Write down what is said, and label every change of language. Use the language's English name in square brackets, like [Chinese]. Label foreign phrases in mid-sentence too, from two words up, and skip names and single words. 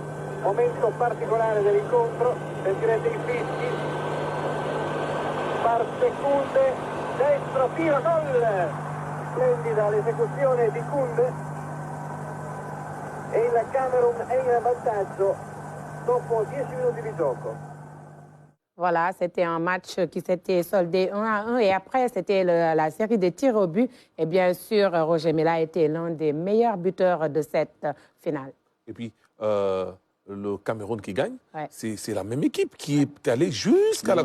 [Italian] Momento particolare dell'incontro, sentirete i fischi. Parte Koundé, destro, tiro, gol! Splendida l'esecuzione di Koundé e il Camerun è in vantaggio dopo 10 minuti di gioco. [French] Voilà, c'était un match qui s'était soldé 1-1 et après, c'était la série des tirs au but. Et bien sûr, Roger Milla a été l'un des meilleurs buteurs de cette finale. Et puis, le Cameroun qui gagne, c'est la même équipe qui est allée jusqu'à la Coupe.